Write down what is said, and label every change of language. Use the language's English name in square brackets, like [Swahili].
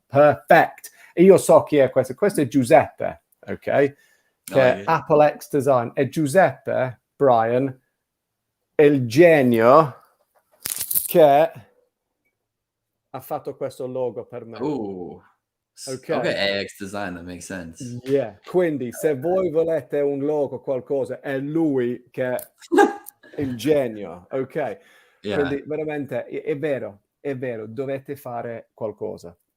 [Italian] Perfect! E io so chi è questo. Questo è Giuseppe, ok? Che è Apple X Design. E Giuseppe, Brian, è il genio che ha fatto questo logo per me. [English] Okay, AX design, that makes sense. [Italian] Quindi se voi volete un logo, qualcosa, è lui che è il genio, ok? Quindi veramente è vero, dovete fare qualcosa.